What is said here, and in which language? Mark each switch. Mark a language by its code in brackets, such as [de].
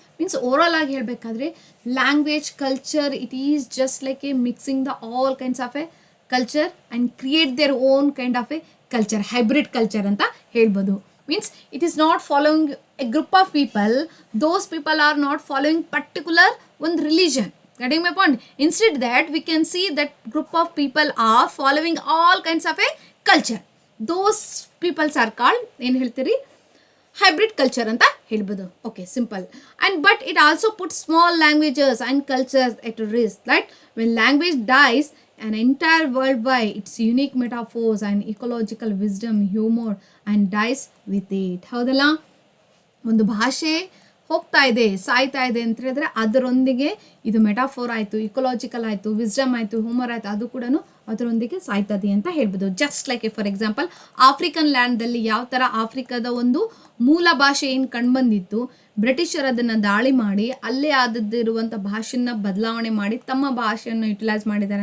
[en] means [kn] overall ಆಗಿ ಹೇಳಬೇಕಾದ್ರೆ [en] language, culture, it is just like a mixing the all kinds of a culture and create their own kind of a culture, hybrid culture [kn] ಅಂತ ಹೇಳ್ಬೋದು. [en] Means it is not following a group of people, those people are not following particular one religion. Getting my point? Instead that we can see that group of people are following all kinds of a culture. Those peoples are called [kn] ಏನು ಹೇಳ್ತೀರಿ, [en] hybrid culture [kn] ಅಂತ ಹೇಳ್ಬೋದು. [en] Okay, simple. And but it also put small languages and cultures at risk. That when language dies an entire world by its unique metaphors and ecological wisdom, humor and dies with it. [kn] ಹೌದಲ್ಲ? ಒಂದು ಭಾಷೆ ಹೋಗ್ತಾ ಇದೆ, ಸಾಯ್ತಾ ಇದೆ ಅಂತ ಹೇಳಿದ್ರೆ ಅದರೊಂದಿಗೆ ಇದು ಮೆಟಾಫೋರ್ ಆಯಿತು, ಇಕೊಲಾಜಿಕಲ್ ಆಯಿತು, ವಿಸ್ಡಮ್ ಆಯಿತು, ಹ್ಯೂಮರ್ ಆಯಿತು, ಅದು ಕೂಡ ಅದರೊಂದಿಗೆ ಸಾಯ್ತದೆ ಅಂತ ಹೇಳ್ಬೋದು. Just like for example African ಲ್ಯಾಂಡ್ದಲ್ಲಿ ಯಾವ ಥರ ಆಫ್ರಿಕಾದ ಒಂದು ಮೂಲ ಭಾಷೆ ಏನು ಕಂಡುಬಂದಿತ್ತು, ಬ್ರಿಟಿಷರು ಅದನ್ನು ದಾಳಿ ಮಾಡಿ ಅಲ್ಲೇ ಆದದ್ದಿರುವಂಥ ಭಾಷೆನ ಬದಲಾವಣೆ ಮಾಡಿ ತಮ್ಮ ಭಾಷೆಯನ್ನು ಯುಟಿಲೈಸ್ ಮಾಡಿದ್ದಾರೆ.